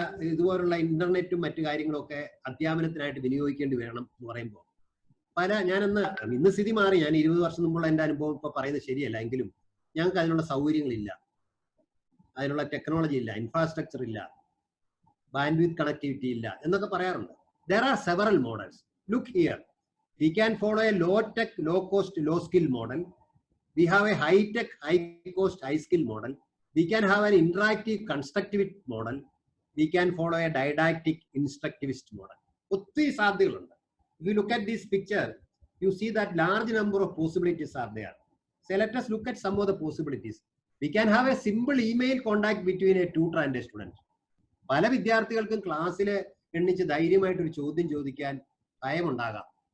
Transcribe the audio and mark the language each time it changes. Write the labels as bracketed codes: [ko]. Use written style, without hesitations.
[ml] ഇതുപോലുള്ള ഇന്റർനെറ്റും മറ്റു കാര്യങ്ങളൊക്കെ അധ്യാപനത്തിനായിട്ട് വിനിയോഗിക്കേണ്ടി വരണം എന്ന് പറയുമ്പോൾ ഇന്ന് സ്ഥിതി മാറി. ഞാൻ 20 വർഷം മുമ്പുള്ള എൻ്റെ അനുഭവം ഇപ്പൊ പറയുന്നത് ശരിയല്ല, എങ്കിലും ഞങ്ങൾക്ക് അതിനുള്ള സൗകര്യങ്ങളില്ല, അതിനുള്ള ടെക്നോളജി ഇല്ല, ഇൻഫ്രാസ്ട്രക്ചർ ഇല്ല, ബാൻഡ്വിഡ്ത്ത് കണക്ടിവിറ്റി ഇല്ല എന്നൊക്കെ പറയാറുണ്ട്. [en] There are several models. Look here. We can follow a low-tech, low-cost, low-skill model. We have a high-tech, high-cost, high-skill model. We can have an interactive, constructivist model. We can follow a didactic, instructivist model. [ml] ഒത്തിരി സാധ്യതകളുണ്ട്. [en] If you look at this picture, you see that large number of possibilities are there. So let us look at some of the possibilities. We can have a simple email contact between a tutor and a student. [ml] പല വിദ്യാർത്ഥികൾക്കും ക്ലാസ്സിൽ എണ്ണിച്ച് ധൈര്യമായിട്ട് ഒരു ചോദ്യം ചോദിക്കാൻ ഭയമുണ്ടാകാം.